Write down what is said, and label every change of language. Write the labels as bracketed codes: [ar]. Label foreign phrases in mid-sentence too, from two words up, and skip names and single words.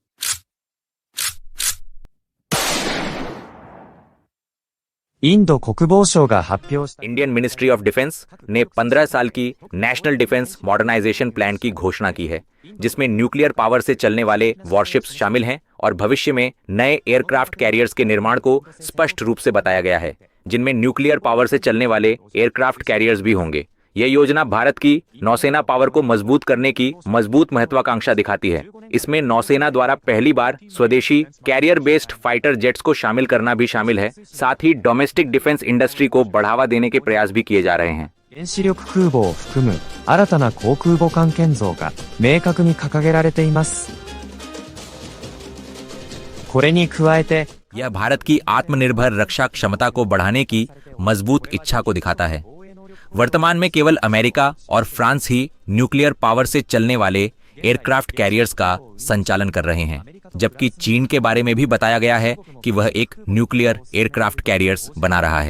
[en] Indian Ministry of Defence [hi] ने 15 साल की [en] National Defense Modernization Plan [hi] की घोषणा की है, जिसमें [en] nuclear power [hi] से चलने वाले वॉरशिप्स शामिल हैं और भविष्य में नए [en] aircraft carriers [hi] के निर्माण को स्पष्ट रूप से बताया गया है, जिनमें [en] nuclear power [hi] से चलने वाले [en] aircraft carriers [hi] भी होंगे। यह योजना भारत की नौसेना पावर को मजबूत करने की मजबूत महत्वाकांक्षा दिखाती है। इसमें नौसेना द्वारा पहली बार स्वदेशी [en] carrier based fighter jets [hi] को शामिल करना भी शामिल है। साथ ही [en] domestic defense industry [hi] को बढ़ावा देने के प्रयास भी किए जा रहे हैं। [ja] 原子力空母を含む新たな航空母艦建造が明確に掲げられています。これに加えて [hi] यह भारत की आत्मनिर्भर रक्षा क्षमता को बढ़ाने की मजबूत इच्छा को दिखाता है। वर्तमान में केवल अमेरिका और फ्रांस ही [en] nuclear power [hi] से चलने वाले [en] aircraft carriers [hi] का संचालन कर रहे हैं, जबकि चीन के बारे में भी बताया गया है कि वह एक [en] nuclear aircraft carriers [hi] बना रहा है।